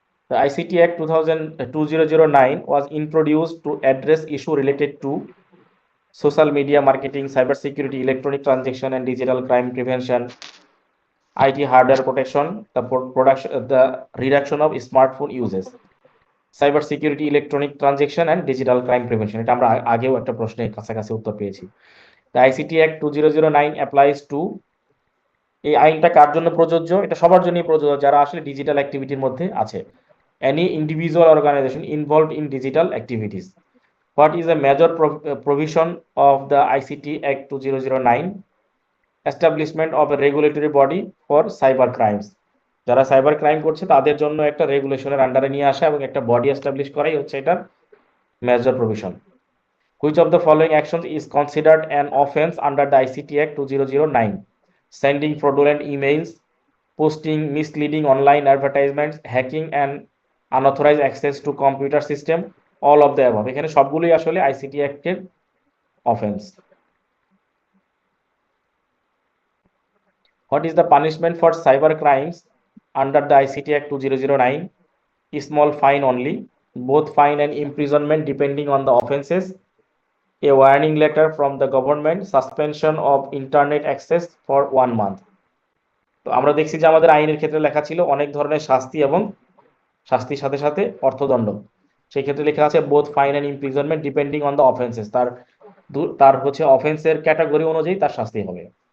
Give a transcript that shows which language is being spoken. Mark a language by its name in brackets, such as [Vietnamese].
[English] The ICT Act 2009 was introduced to address issues related to social media marketing, cybersecurity, electronic transaction, and digital crime prevention, IT hardware protection, the reduction of smartphone uses, cybersecurity, electronic transaction, and digital crime prevention. [Bangla] এটা আমরা আগেও একটা প্রশ্নের কাছাকাছি উত্তর পেয়েছি. [English] The ICT Act 2009 applies to, [Bangla] এই আইনটা কার জন্য প্রযোজ্য? এটা সবার জন্যই প্রযোজ্য যারা আসলে ডিজিটাল অ্যাক্টিভিটির মধ্যে আছে, [English] any individual organization involved in digital activities. What is a major provision of the ICT Act 2009? Establishment of a regulatory body for cyber crimes. [Bangla] যারা সাইবার ক্রাইম করছে তাদের জন্য একটা রেগুলেশনের আন্ডারে নিয়ে আসা এবং একটা বডি এস্টাবলিশ করাই হচ্ছে এটার major provision. [English] Which of the following actions is considered an offense under the ICT Act 2009? Sending fraudulent emails, posting misleading online advertisements, hacking and unauthorized access to computer system, all of the above. [Bangla] এখানে সবগুলোই আসলে ICT অ্যাক্টের offence. [English] What is the punishment for cyber crimes under the ICT Act 2009? Small fine only, both fine and imprisonment depending on the offenses, a warning letter from the government, suspension of internet access for 1 month. [Bangla] তো আমরা দেখছি যে আমাদের আইনের ক্ষেত্রে লেখা ছিল অনেক ধরনের শাস্তি এবং শাস্তির সাথে সাথে অর্থদণ্ড. সেই ক্ষেত্রে লেখা আছে [English] both fine and imprisonment depending on the offences, [Bangla] তার হচ্ছে অফেন্সের ক্যাটাগরি অনুযায়ী তার শাস্তি হবে.